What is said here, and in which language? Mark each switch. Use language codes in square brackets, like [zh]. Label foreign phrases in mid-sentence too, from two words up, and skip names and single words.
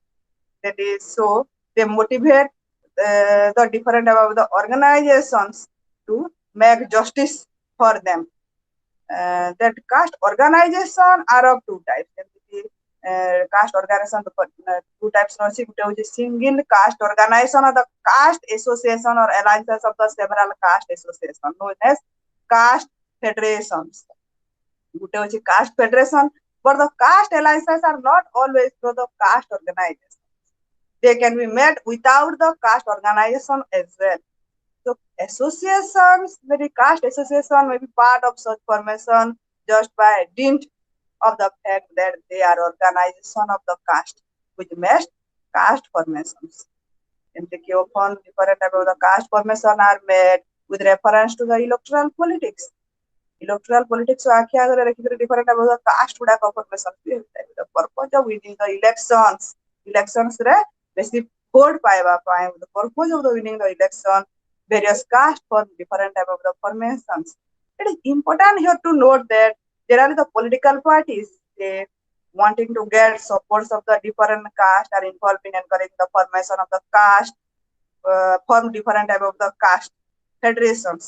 [en] That is, so they motivate the different about the organizations to make justice for them. That caste organization are of two types. Caste organization two types [or] ଅଛି ଗୋଟେ ହେଉଛି [en] single caste organization or the caste association or alliances of the several caste association known as caste federations. [or] ଗୋଟେ ହେଉଛି [en] caste federation, but the caste alliances are not always through the caste organization. They can be made without the caste organization as well. So associations, maybe caste association may be part of such formation just by dint of the fact that they are organization of the caste, which makes caste formations. ଏମିତିକି often different type of the caste formation are made with reference to the electoral politics. Electoral politics [or] ଆଖି ଆଗରେ ରଖିକରି [en] different type of the caste ଗୁଡାକ formation [or] ବି ହେଇଥାଏ. [en] The purpose of winning the elections [or] ରେ ବେଶୀ vote ପାଇବା ପାଇଁ, [en] the purpose of the winning the election, various caste form different type of the formations. It is important here to note that there are the political parties they wanting to get supports of the different caste are involved in encouraging the formation of the caste, form different type of the caste federations.